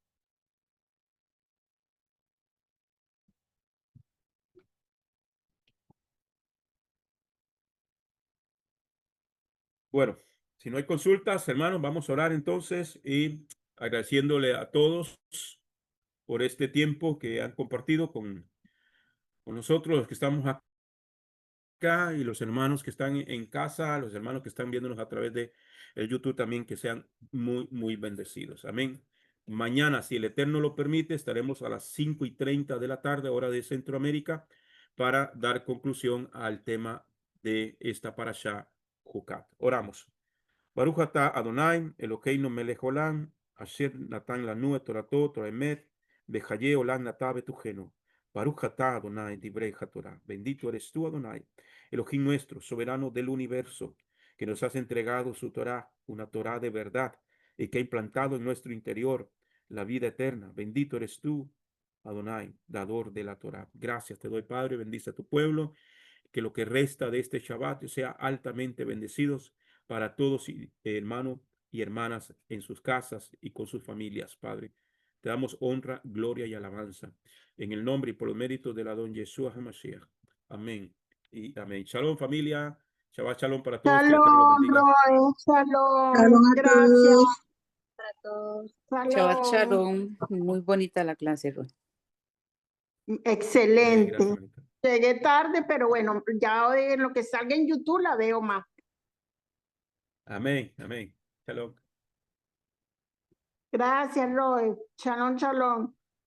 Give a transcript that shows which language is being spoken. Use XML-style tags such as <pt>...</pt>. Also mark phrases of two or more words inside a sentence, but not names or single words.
<es>Bueno, si no hay consultas, hermanos, vamos a orar entonces y agradeciéndole a todos por este tiempo que han compartido con nosotros, los que estamos acá y los hermanos que están en casa, los hermanos que están viéndonos a través de el YouTube también, que sean muy, muy bendecidos. Amén. Mañana, si el Eterno lo permite, estaremos a las 5:30 de la tarde, hora de Centroamérica, para dar conclusión al tema de esta parashá Jucat. Oramos.</es> <he>ברוך אתה אדני אלהינו מלך עולם אשר נתן לנו את תורתו תורת אמת וחיי עולם נטע בתוכנו. ברוך אתה אדני דברי תורה.</he> <es>Bendito eres tú, Adonai, Elohim nuestro, soberano del universo, que nos has entregado su Torah, una Torah de verdad, y que ha implantado en nuestro interior la vida eterna. Bendito eres tú, Adonai, dador de la Torah. Gracias te doy, Padre, bendice a tu pueblo, que lo que resta de este Shabbat sea altamente bendecidos para todos, hermanos y hermanas, en sus casas y con sus familias, Padre. Te damos honra, gloria y alabanza. En el nombre y por los méritos de la don Yeshua HaMashiach. Amén y amén. Shalom, familia.</es> <he>שבת שלום</he> <es>para todos. Que el Eterno los Shalom, bendiga. Roy, Shalom shalom, a gracias, todos. Para todos. Shabbat shalom, Shalom. Muy bonita la clase, Ruth. Amén. excelente. Gracias, manita. Llegué tarde, pero bueno, ya en lo que salga en YouTube la veo más. Amén. Amén. Shalom. Gracias, Roy.</es> <he>שלום שלום.</he>